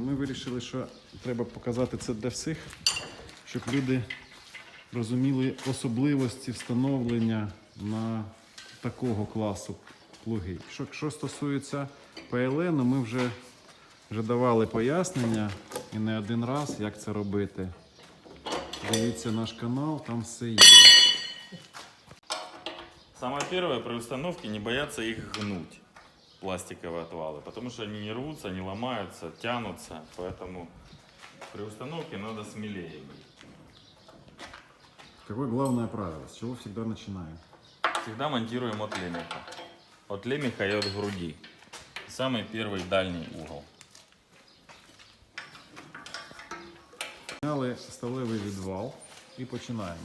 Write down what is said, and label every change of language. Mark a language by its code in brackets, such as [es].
[uk] То ми вирішили, що треба показати це для всіх, щоб люди розуміли особливості встановлення на такого класу плуги. Що стосується ПЛН, ми вже давали пояснення і не один раз, як це робити. Дивіться наш канал, там все є. [ru] Самое первое, при установке не бояться их гнуть, пластиковые отвалы, потому что они не рвутся, не ломаются, тянутся, поэтому при установке надо смелее быть. Какое главное правило? С чего всегда начинаем? Всегда монтируем от лемеха. От лемеха и от груди. Самый первый дальний угол. [uk] Зняли сталевий відвал і починаємо.